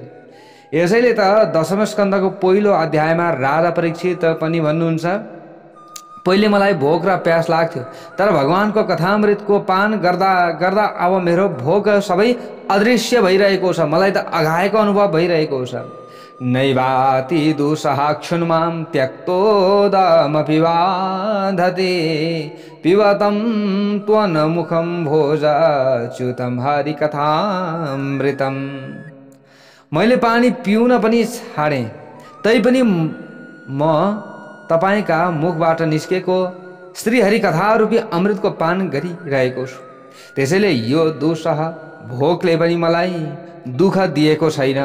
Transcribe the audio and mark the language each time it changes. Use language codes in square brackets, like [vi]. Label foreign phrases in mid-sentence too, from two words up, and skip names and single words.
[ne] यसैले त दशम स्कन्धको पहिलो अध्यायमा राजा परीक्षित पनि भन्नुहुन्छ, पहिले मलाई भोक र प्यास लाग्थ्यो, तर भगवानको कथामृतको पान गर्दा गर्दा अब मेरो भोक सबै अदृश्य भइरहेको छ। मलाई त अघाएको अनुभव भइरहेको छ। [sa] नैवाति दुःसहाक्षुन्मां त्यक्तोदमपि बाधते पिबतं त्वन्मुखं भोजच्युतं हरिकथामृतं। [ne] मैले पानी पिउन पनि छाडेँ, तैपनि म तपाईका मुखबाट निस्केको श्रीहरि कथा रूपी अमृतको पान गरिरहेको छु। त्यसैले यो दुस्सह भोकले पनि मलाई दुःख दिएको छैन।